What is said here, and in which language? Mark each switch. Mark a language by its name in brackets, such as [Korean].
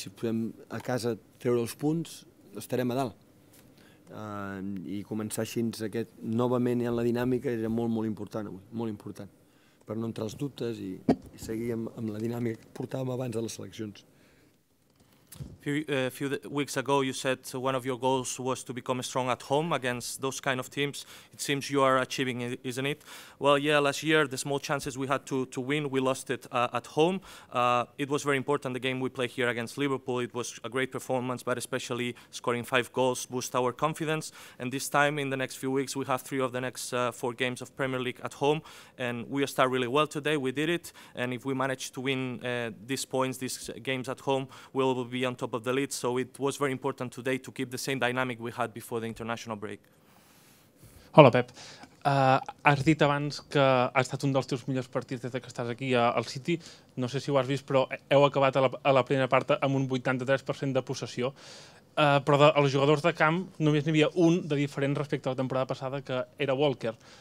[Catalan] Si podem a casa treure els punts, estarem a dalt. I començar així novament en la dinàmica era molt important avui, molt important, per no entrar als dubtes i seguir amb la dinàmica que portàvem abans de les seleccions. [English] A few weeks ago, you said one of your goals was to become strong at home against those kind of teams. It seems you are achieving it, isn't it? Well, yeah, last year, the small chances we had to win, we lost it at home. It was very important, the game we played here against Liverpool. It was a great performance, but especially scoring 5 goals boost our confidence. And this time, in the next few weeks, we have 3 of the next 4 games of Premier League at home. And we start really well today. We did it. And if we manage to win these points, these games at home, we'll be on top of the lead, so it was very important today to keep the same dynamic we had before the international break. [Catalan] Hola Pep, has dit abans que ha estat un dels teus millors partits des que estàs aquí al City. No sé si ho has vist, però heu acabat a la primera part amb un 83% de possessió. Però dels jugadors de camp només n'hi havia un de diferent respecte a la temporada passada, que era Walker.